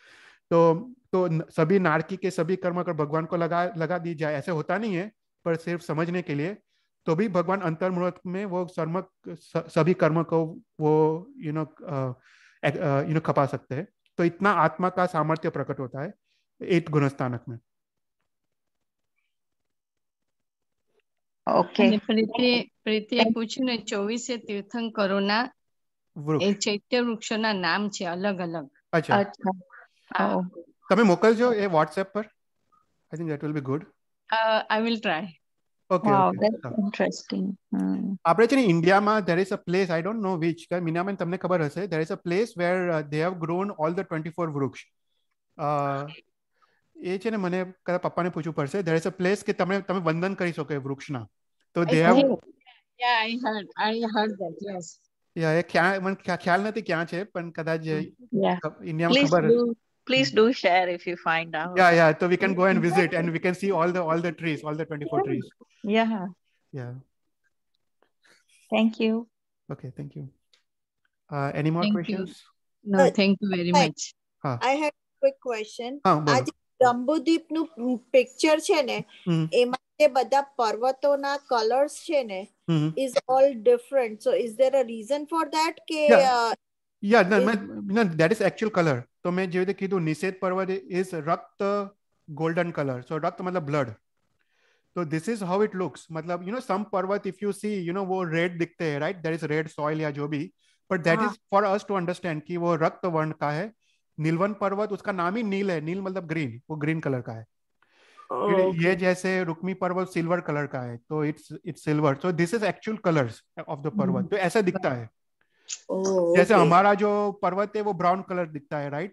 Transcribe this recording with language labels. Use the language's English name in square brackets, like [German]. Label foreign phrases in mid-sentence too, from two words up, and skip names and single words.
[Hindi] तो सभी नारकी के सभी कर्म अगर भगवान को लगा दी जाए, ऐसे होता नहीं है, पर सिर्फ समझने के लिए, तो भी भगवान अंतर्मुहूर्त में वो सभी कर्म को वो खपा सकते हैं. तो इतना आत्मा का सामर्थ्य प्रकट होता है 8th गुणस्थानक में. [Gujarati] ઓકે. પ્રીતિએ પૂછ્યું ને 24 તીર્થંકરોના ચૈત્ય વૃક્ષોના નામ છે અલગ અલગ. અચ્છા. તમે મોકલજો એ WhatsApp પર. [English] I think that will be good. I will try. Okay. Wow, okay. that's interesting. [Gujarati] આપણે છે ને ઇન્ડિયામાં [English] there is a place, I don't know which, [Gujarati] મીનાબેન તમને ખબર હશે, [English] there is a place where they have grown all the 24 વૃક્ષ. [Gujarati] એ છે ને મને કદાચ પપ્પાને પૂછવું પડશે. [English] there is a place [Gujarati] કે તમે વંદન કરી શકો એ વૃક્ષના. તો [English] they have, yeah, I heard that. Yes. Yeah, [Gujarati] એ મને ખ્યાલ નથી ક્યાં છે, પણ કદાચ ઇન્ડિયામાં [English] Please [Gujarati] ખબર. [English] please do share if you find out. Yeah, so we can go and visit and we can see all the trees, all the 24 trees. Yeah. Thank you. Okay, thank you. Any more questions? No, thank you very much. I had a quick question. [Gujarati] आज जम्बूद्वीप નું પિક્ચર છે ને, એમાં જે બધા પર્વતોના કલર્સ છે ને, [English] is all different. So is there a reason for that કે no, that is actual color. [Hindi] तो मैं [Gujarati] જે રીતે કીધું, [English] નિષેધ પર્વત is રક્ત golden color. So રક્ત मतलब blood. So this is how it looks. मतलब some पर्वत if you see वो red [Hindi] दिखते हैं, [English] right, there is red soil [Hindi] या जो भी, [English] but that is for us to understand [Hindi] कि वो रक्त वर्ण का है. नीलवन पर्वत, उसका नाम ही नील है, नील मतलब ग्रीन, वो [English] green colour [Hindi] का है. ये जैसे रुक्मी पर्वत [English] silver colour [Hindi] का है, तो [English] it's silver. so this is actual colours of the [Hindi] पर्वत. तो ऐसा दिखता है. जैसे हमारा जो पर्वत है वो [English] brown colour [Hindi] दिखता है, राइट.